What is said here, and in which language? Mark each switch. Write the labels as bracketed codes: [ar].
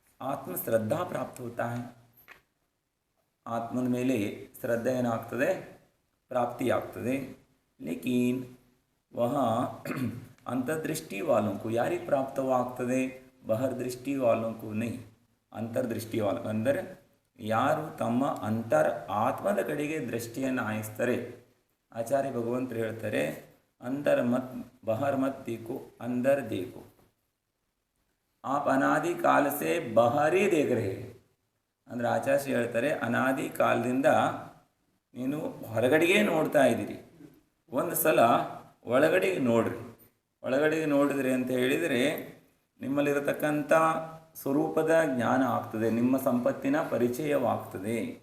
[kn] ಆತ್ಮಶ್ರದ್ಧಾ ಪ್ರಾಪ್ತ [hi] होता है, [kn] ಆತ್ಮನ ಮೇಲೆ ಶ್ರದ್ಧೆ ಏನಾಗ್ತದೆ, ಪ್ರಾಪ್ತಿಯಾಗ್ತದೆ. ಲೇಕಿನ್ [hi] वहाँ अंतर्दृष्टि वालों को [kn] ಯಾರಿಗೆ ಪ್ರಾಪ್ತವಾಗ್ತದೆ, ಬಹಿರ್ದೃಷ್ಟಿ [hi] वालों को नहीं, [kn] ಅಂತರ್ದೃಷ್ಟಿ वालों ಅಂದರೆ ಯಾರು ತಮ್ಮ ಆತ್ಮದ ಕಡೆಗೆ ದೃಷ್ಟಿಯನ್ನು ಹಾಯಿಸ್ತಾರೆ. ಆಚಾರ್ಯ ಭಗವಂತರು ಹೇಳ್ತಾರೆ, [hi] अंदर मत बाहर मत देखो, अंदर देखो. आप अनादि काल से बाहर ही देख रहे हैं. [kn] ಅಂದರೆ ಆಚಾರ್ಯ ಹೇಳ್ತಾರೆ, ಅನಾದಿ ಕಾಲದಿಂದ ನೀನು ಹೊರಗಡೆಗೆ ನೋಡ್ತಾ ಇದ್ದೀರಿ, ಒಂದು ಸಲ ಒಳಗಡೆಗೆ ನೋಡ್ರಿ. ಒಳಗಡೆಗೆ ನೋಡಿದ್ರಿ ಅಂತ ಹೇಳಿದರೆ ನಿಮ್ಮಲ್ಲಿರತಕ್ಕಂಥ ಸ್ವರೂಪದ ಜ್ಞಾನ ಆಗ್ತದೆ, ನಿಮ್ಮ ಸಂಪತ್ತಿನ ಪರಿಚಯವಾಗ್ತದೆ.